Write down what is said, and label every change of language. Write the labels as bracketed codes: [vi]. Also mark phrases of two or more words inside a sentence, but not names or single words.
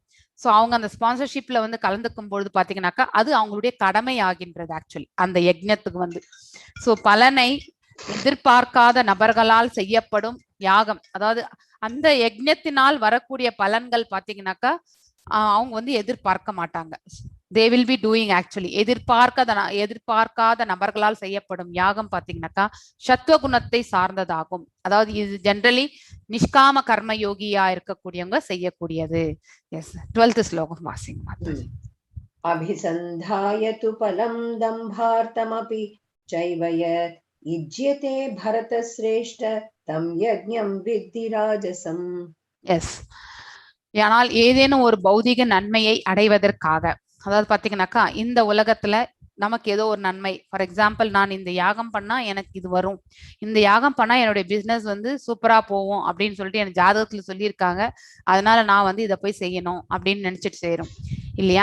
[ta] ஸோ அவங்க அந்த ஸ்பான்சர்ஷிப்ல வந்து கலந்துக்கும் பொழுது பாத்தீங்கன்னாக்கா அது அவங்களுடைய கடமை ஆகின்றது ஆக்சுவலி அந்த யஜ்ஞத்துக்கு வந்து. ஸோ பலனை எதிர்பார்க்காத நபர்களால் செய்யப்படும் யாகம், அதாவது அந்த யஜ்ஞத்தினால் வரக்கூடிய பலன்கள் பாத்தீங்கன்னாக்கா அவங்க வந்து எதிர்பார்க்க மாட்டாங்க. [en] They will be doing actually. [ta] எதிர்பார்க்காத நபர்களால் செய்யப்படும் யாகம் பாத்தீங்கன்னாக்கா சத்துவ குணத்தை சார்ந்ததாகும். அதாவது இது ஜென்ரலி நிஷ்காம கர்ம யோகியா இருக்கக்கூடியவங்க செய்யக்கூடியது. எஸ், 12th ஸ்லோகம் வாசிங்க மாதாஜி. [sa] अभिसन्धायतु फलं दम्भार्थमपि चैव यत् इज्यते भरतश्रेष्ठ तं यज्ञं विद्धि राजसम्. [ta] எஸ், ஆனால் ஏதேனும் ஒரு பௌதிக நன்மையை அடைவதற்காக, அதாவது பாத்தீங்கன்னாக்கா இந்த உலகத்துல நமக்கு ஏதோ ஒரு நன்மை, [en] for example [ta] நான் இந்த யாகம் பண்ணா எனக்கு இது வரும், இந்த யாகம் பண்ணா என்னுடைய பிசினஸ் வந்து சூப்பரா போகும் அப்படின்னு சொல்லிட்டு எனக்கு ஜாதகத்துல சொல்லியிருக்காங்க, அதனால நான் வந்து இதை போய் செய்யணும் அப்படின்னு நினைச்சிட்டு செய்யறோம் இல்லையா.